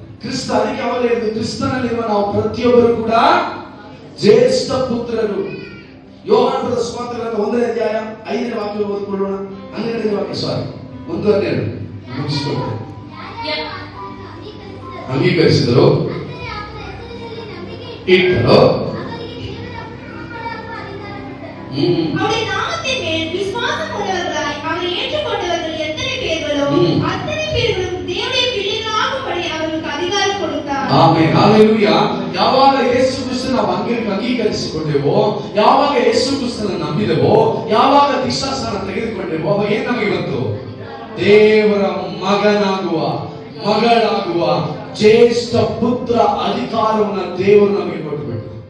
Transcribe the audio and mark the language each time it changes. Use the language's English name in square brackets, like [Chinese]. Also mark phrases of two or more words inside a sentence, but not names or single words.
[Kannada] ಕ್ರಿಸ್ತ, ಅದಕ್ಕೆ ಅವಾಗ ಹೇಳಿದ್ರು, ಕ್ರಿಸ್ತನಲ್ಲಿರುವ ನಾವು ಪ್ರತಿಯೊಬ್ಬರು ಕೂಡ ಜ್ಯೇಷ್ಠ ಪುತ್ರರು. ಯೋಹಾನ ಬರೆದ ಸುವಾರ್ತೆ 1ನೇ ಅಧ್ಯಾಯ 5ನೇ ವಾಕ್ಯ ಓದಿಕೊಳ್ಳೋಣ. 12ನೇ ವಾಕ್ಯ, ಸಾರಿ 1:12 ಮುಗಿಸಿಕೊಳ್ಳೋಣ. ಅಂಗೀಕರಿಸಿದರು, ಇಟ್ಟರು, [Tamil] அவருடைய நாமத்தின் மேல் விசுவாசம் உள்ளவர்களாய் அவரை ஏற்றுக்கொண்டவர்கள் எத்தனை பேர்களோ அத்தனை பேர்களும் தேவனுடைய பிள்ளைகளாகும்படி அவர்களுக்கு அதிகாரம் கொடுத்தார். [Kannada] ಆಮೆನ್, ಹಲ್ಲೆಲೂಯಾ. ಯಾವಾಗ ಯೇಸು ಕ್ರಿಸ್ತನ ನಾವು ಅಂಗೀಕರಿಸಿಕೊಂಡೆವೋ, ಯಾವಾಗ ಯೇಸು ಕ್ರಿಸ್ತನ ನಂಬಿದೆವೋ, ಯಾವಾಗ ದೀಕ್ಷಾಸ್ನಾನ ತೆಗೆದುಕೊಂಡೆವೋ, ಅವಾಗ ಏನ್ ನಮಗೆ ಬಂತು? ದೇವರ ಮಗನಾಗುವ, ಮಗಳಾಗುವ ಜ್ಯೇಷ್ಠ ಪುತ್ರ ಅಧಿಕಾರವನ್ನು ದೇವರು ನಮಗೆ ಕೊಟ್ಟುಬಿಟ್ಟು.